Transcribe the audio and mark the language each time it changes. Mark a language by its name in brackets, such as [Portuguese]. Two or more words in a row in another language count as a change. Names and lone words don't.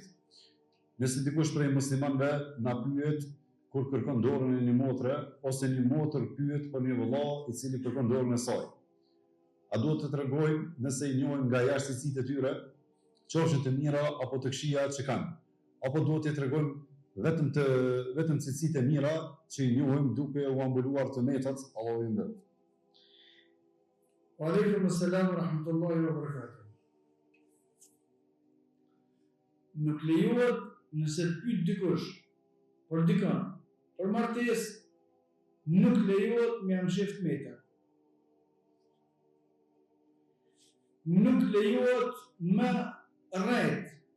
[Albanian] Nëse dikush prej muslimanëve na pyet kur kërkon dorën e një motre, ose një motër pyet për një vëlla i cili kërkon dorën e saj. A duhet të tregojmë nëse i njohim nga jashtë cilësitë e tyre, qofshin të mira apo të këqija që kanë, apo duhet t'i tregojmë vetëm cilësitë e mira që i njohim duke u ambuluar të metat, Allahu i nderuar. [Arabic] وعليكم السلام ورحمة الله وبركاته. [Albanian] Nuk lejohet nëse të pyet dikush për dikën, për martesë, nuk lejohet me amsheft meta. Nuk lejohet me rrejt.